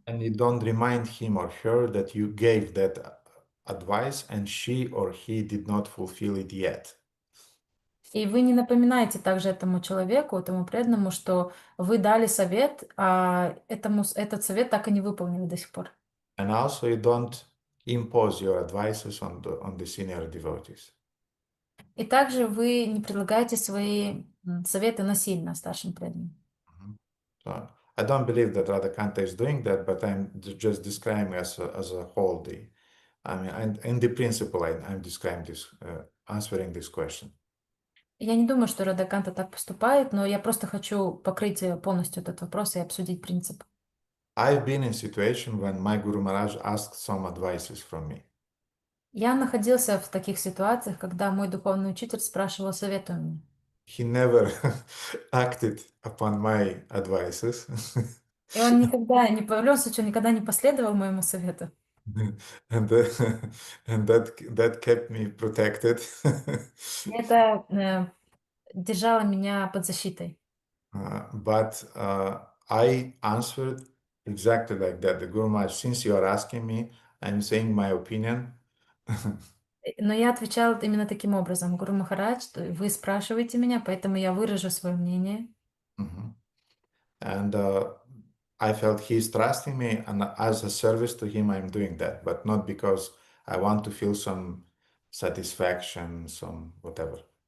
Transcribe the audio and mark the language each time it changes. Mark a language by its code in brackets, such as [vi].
[en] And you don't remind him or her that you gave that advice and she or he did not fulfill it yet. [ru] И вы не напоминаете также этому человеку, этому преданному, что вы дали совет, а этот совет так и не выполнили до сих пор. [en] And also you don't impose your advices on the senior devotees. [ru] И также вы не предлагаете свои советы насильно старшим преданным. [en] So I don't believe that Radhakanta is doing that, but I'm just describing as a whole. In the principle, I'm describing this, answering this question. [ru] Я не думаю, что Радхаканта так поступает, но я просто хочу покрыть полностью этот вопрос и обсудить принцип. [en] I've been in a situation when my Guru Maharaj asked some advices from me. [ru] Я находился в таких ситуациях, когда мой духовный учитель спрашивал совета у меня. [en] He never acted upon my advices. [ru] И он никогда, в любом случае, он никогда не последовал моему совету. [en] And that kept me protected. [ru] Это держало меня под защитой. [en] But I answered exactly like that. The Guru Maharaj, since you are asking me, I'm saying my opinion. [ru] Но я отвечала именно таким образом. Гуру Махарадж, вы спрашиваете меня, поэтому я выражу свое мнение. [en] And I felt he's trusting me, and as a service to him, I'm doing that, but not because I want to feel some satisfaction, some whatever.